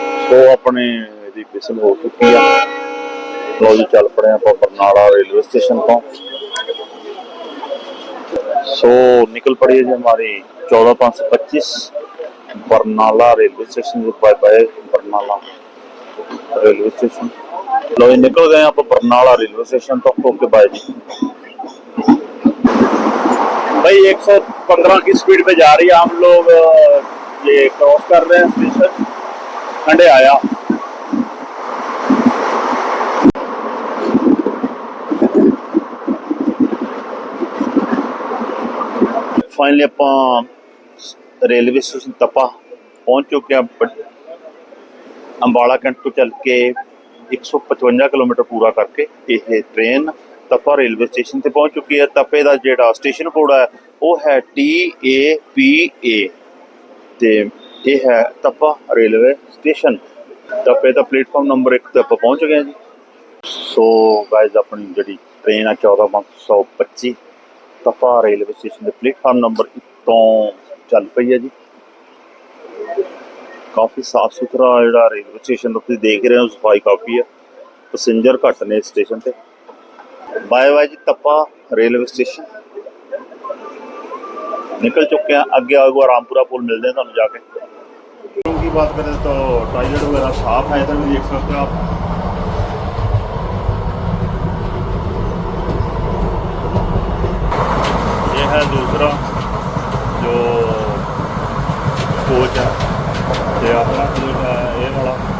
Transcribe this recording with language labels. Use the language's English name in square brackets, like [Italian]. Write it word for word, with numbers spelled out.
[Hindi] तो अपने [Punjabi] ਇਹਦੀ ਵਿਸਲ ਹੋ ਚੁੱਕੀ ਆ। ਲੋ ਜੀ ਚੱਲ ਪੜੇ ਆਪਾਂ ਬਰਨਾਲਾ ਰੇਲਵੇ ਸਟੇਸ਼ਨ ਤੋਂ। ਸੋ ਨਿਕਲ ਪੜੀ ਹੈ ਜੀ [Hindi] ਹਮਾਰੀ चौदह पाँच सौ पच्चीस Barnala railway station. Bye bye Barnala. [Punjabi] Railway station. ਲੋ ਜੀ ਨਿਕਲ ਗਏ ਆਪਾਂ ਬਰਨਾਲਾ ਰੇਲਵੇ ਸਟੇਸ਼ਨ ਤੋਂ। ਓਕੇ ਬਾਏ ਜੀ। [Hindi] भाई एक सौ पंद्रह की स्पीड पे जा रही है, हम लोग अ, ये क्रॉस कर रहे हैं स्टेशन। खंडे आया फाइनली आप रेलवे स्टेशन तपा पहुंच चुके हैं। [Punjabi] बट- ਅੰਬਾਲਾ ਕੈਂਟ ਤੋਂ ਚੱਲ ਕੇ ਇੱਕ ਸੌ ਪਚਵੰਜਾ ਕਿਲੋਮੀਟਰ ਪੂਰਾ ਕਰਕੇ ਇਹ ਟ੍ਰੇਨ ਤਪਾ ਰੇਲਵੇ ਸਟੇਸ਼ਨ ਤੇ ਪਹੁੰਚ ਚੁੱਕੀ ਹੈ। ਤਪੇ ਦਾ ਜਿਹੜਾ ਸਟੇਸ਼ਨ ਕੋਡ ਹੈ ਉਹ ਹੈ ਟੀ ਏ ਪੀ ਏ ਤੇ ਇਹ ਹੈ ਤਪਾ ਰੇਲਵੇ ਸਟੇਸ਼ਨ। ਤਪੇ ਦਾ ਪਲੇਟਫਾਰਮ ਨੰਬਰ ਇੱਕ ਤੇ ਆਪਾਂ ਪਹੁੰਚ ਗਏ ਹਾਂ ਜੀ। ਸੋ ਗਾਇਜ਼ ਆਪਣੀ ਜਿਹੜੀ ਟ੍ਰੇਨ ਆ ਚੌਦਾਂ ਪੰਜ ਸੌ ਪੱਚੀ ਤਪਾ ਰੇਲਵੇ ਸਟੇਸ਼ਨ ਦੇ ਪਲੇਟਫਾਰਮ ਨੰਬਰ ਇੱਕ ਤੋਂ ਚੱਲ ਪਈ ਹੈ ਜੀ। ਕਾਫੀ ਸਾਫ ਸੁਥਰਾ ਜਿਹੜਾ ਰੇਲਵੇ ਸਟੇਸ਼ਨ, ਤੁਸੀਂ ਦੇਖ ਰਹੇ ਹੋ ਸਫਾਈ ਕਾਫੀ ਹੈ, ਪੈਸੇਂਜਰ ਘੱਟ ਨੇ ਸਟੇਸ਼ਨ ਤੇ। ਬਾਏ ਬਾਏ ਜੀ ਤਪਾ ਰੇਲਵੇ ਸਟੇਸ਼ਨ, ਨਿਕਲ ਚੁੱਕੇ ਆ। ਅੱਗੇ ਆਊਗਾ ਰਾਮਪੁਰਾ ਪੁਲ, ਮਿਲਦੇ ਆ ਤੁਹਾਨੂੰ ਜਾ ਕੇ। [Hindi] लोगों की बात करें तो टॉयलेट वगैरह साफ है, इधर भी देख सकते हो आप। ये है दूसरा जो कोच है, ये अपना कोच है ये वाला।